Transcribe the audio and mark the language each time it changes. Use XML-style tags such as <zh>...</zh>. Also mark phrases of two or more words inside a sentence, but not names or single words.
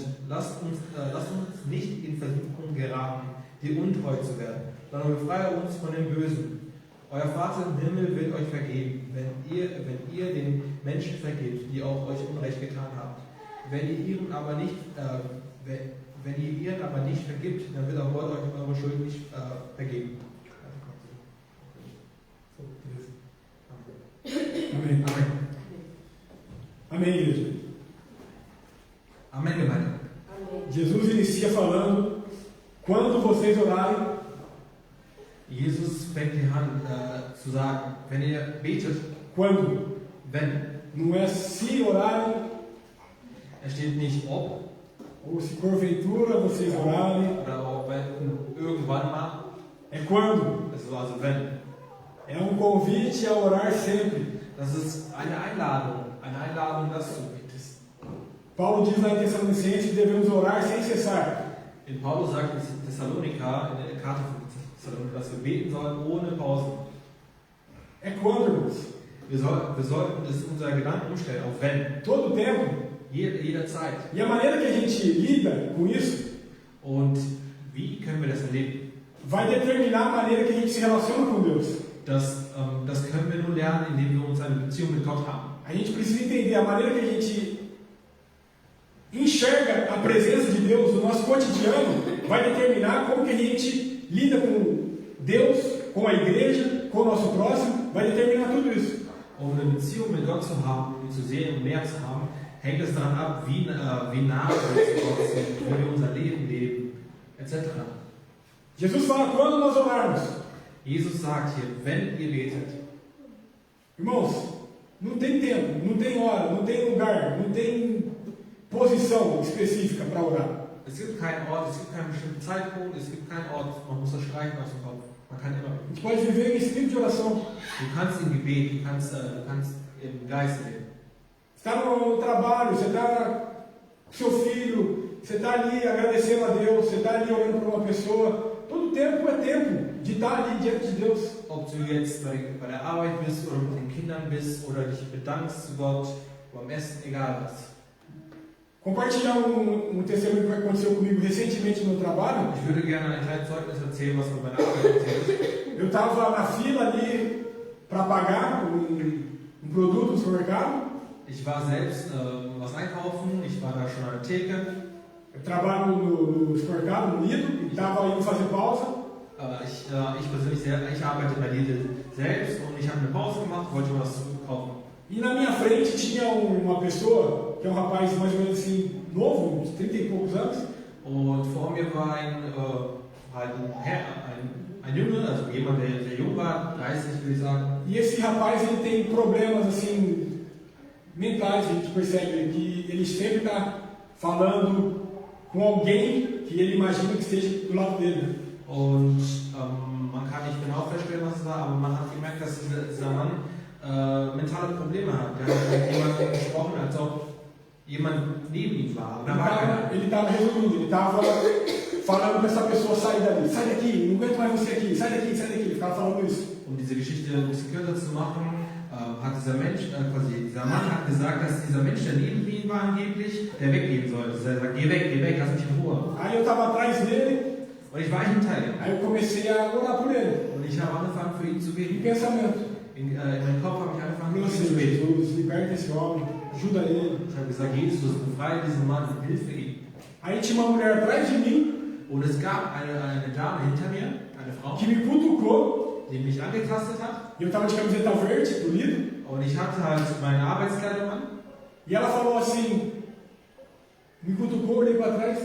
<de>Lasst uns nicht in Versuchung geraten, dir untreu zu werden, sondern befreie uns von dem Bösen. Euer Vater im Himmel wird euch vergeben, wenn ihr den Menschen vergebt, die auch euch Unrecht getan haben. Wenn ihr ihren aber nicht vergibt, dann wird auch Gott euch eure Schuld nicht vergeben.</de> <pt>Amém.</pt> <de>Amen.</de> <pt>Amém, igreja.</pt> <de>Amém, Gemeinde.</de> <pt>Jesus inicia falando: quando vocês orarem,</pt> <de>Jesus fängt hier an zu sagen, wenn ihr betet,</de> <pt>Quando?</pt> <de>wenn,</de> <pt>Não é se orarem,</pt> <de>er steht nicht ob</de> <pt>ou se porventura vocês orarem.</pt> <de>oder auch wenn, irgendwann mal,</de> <pt>É quando.</pt> <de>das ist also wenn.</de> <pt>É convite a orar sempre.</pt> <de>Das ist eine Einladung, dass du betest.</de> <pt>Paulo diz lá em Tessalonicenses que devemos orar sem cessar.</pt> <de>In Paulus sagt es in Thessalonika, in der Karte von Thessalonika, dass wir beten sollen ohne Pausen.</de> <pt>É quando, irmãos?</pt> <de>Wir sollten das in unser Gedanken umstellen, auf wenn.</de> <pt>Todo tempo.</pt> <de>Jederzeit.</de> <pt>E a maneira que a gente lida com isso</pt> <de>Und wie können wir das erleben?</de> <pt>vai determinar a maneira que a gente se relaciona com Deus.</pt> <de>Das können wir nur lernen, indem wir uns eine Beziehung mit Gott haben.</de> <pt>A gente precisa entender a maneira que a gente enxerga a presença de Deus no nosso cotidiano, vai determinar como que a gente lida com Deus, com a igreja, com o nosso próximo, vai determinar tudo isso.</pt> <de>Um eine Beziehung mit Gott zu haben, ihn zu sehen und mehr zu haben, hängt es daran ab, wie nah wir zu Gott sind, wie wir unser Leben leben, etc.</de> <pt>Jesus fala quando nós orarmos.</pt> <de>Jesus sagt hier, wenn ihr betet. Irmãos, não tem tempo, não tem hora, não tem lugar, não tem posição específica para orar. Es gibt keinen Ort, es gibt keinen bestimmten Zeitpunkt, es gibt keinen Ort, man muss das streichen aus dem Kopf. Man kann immer.</de> <pt>A gente pode viver em espírito de oração.</pt> <de>Du kannst im Gebet, du kannst im Geist leben.</de> <pt>Você está no trabalho, você está com seu filho, você está ali agradecendo a Deus, você está ali orando por uma pessoa. Todo tempo é tempo de estar ali diante de Deus.</pt> <de>Ob du jetzt bei der Arbeit bist oder mit den Kindern bist oder dich bedankst zu Gott beim Essen, egal was.</de> <pt>Compartilhar testemunho que aconteceu comigo recentemente no trabalho.</pt> <de>Ich würde gerne ein kleines Zeugnis erzählen, was bei meiner Arbeit passiert ist.</de> <pt>Eu estava na fila ali para pagar um produto no supermercado.</pt> <de>Ich war selbst was einkaufen, ich war da schon an der Theke.</de> <pt>Eu trabalho no supermercado, no Lidl, e estava indo fazer pausa.</pt> <de>Ich persönlich ich arbeite bei Lidl selbst und ich habe eine Pause gemacht, wollte was zurückkaufen.</de> <pt>E na minha frente tinha uma pessoa, que é um rapaz mais ou menos assim, novo, uns 30 e poucos anos.</pt> <de>Und vor mir war ein Junge, also jemand, der sehr jung war, 30 würde ich sagen.</de> <pt>E esse rapaz ele tem problemas assim mentais, a gente percebe que ele sempre está falando com alguém que ele imagina que esteja do lado dele.</pt> <de>Und man kann nicht genau feststellen, was es war, aber man hat gemerkt, dass dieser Mann mentale Probleme hat. Der hat mit jemandem gesprochen, als ob jemand neben ihm war. Aber da war keiner.</de> <pt>Ele estava resumindo, ele estava falando para essa pessoa sair dali, sai daqui, não aguento mais você aqui, sai daqui, ele ficava falando isso.</pt> <de>Um diese Geschichte ein bisschen kürzer zu machen, hat dieser Mann hat gesagt, dass dieser Mensch, der neben ihm war angeblich, der weggehen sollte. Er sagt, geh weg, lass mich in Ruhe.</de> <pt>Aí eu estava atrás dele.</pt> <de>Und ich war hinter ihm.</de> <pt>Aí eu comecei a orar por ele.</pt> <de>Und ich habe angefangen für ihn zu</de> <pt>Em</pt> <de>beten.</de> <pt>pensamento.</pt> <de>In meinem Kopf habe ich angefangen für ihn zu</de> <pt>Senhor</pt> <de>beten.</de> <pt>Jesus, liberta esse homem, ajuda ele.</pt> <de>Ich habe gesagt, Jesus, befreie diesen Mann, hilfe ihm.</de> <pt>Aí tinha uma mulher atrás de mim</pt> <de>Und es gab eine Dame hinter mir, eine Frau,</de> <pt>que me cutucou.</pt> <de>die mich angetastet hat.</de> <pt>E eu estava de camiseta verde, do Lidl.</pt> <de>Und ich hatte halt meine Arbeitskleidung an.</de> <pt>E ela falou assim, me cutucou, olhei para trás.</pt>